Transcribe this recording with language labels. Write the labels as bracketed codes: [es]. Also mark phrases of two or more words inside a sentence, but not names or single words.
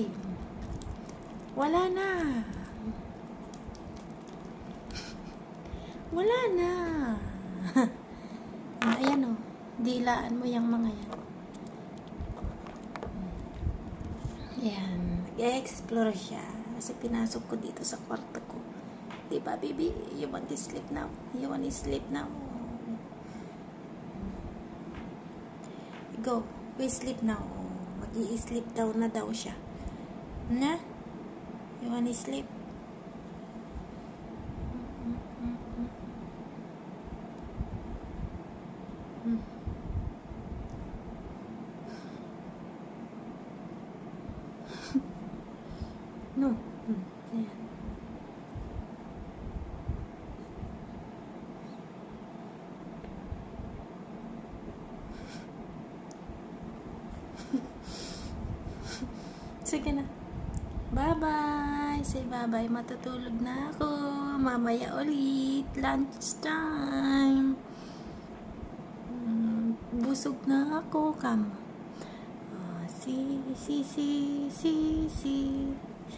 [tl] Wala na. Ayan o. Dilaan mo yung mga yan. Ayan. Nag-explore siya. Kasi pinasok ko dito sa kwarto ko. [en] Diba baby? You want to sleep now? Go. We sleep now. [tl] Mag-i-sleep daw na daw siya. Na? [en] You want to sleep? No. [tl] Ayan. Sige na. [en] Bye-bye. Say bye-bye. [tl] Matutulog na ako. Mamaya ulit. [en] Lunch time. [tl] Busog na ako. [en] Come. See.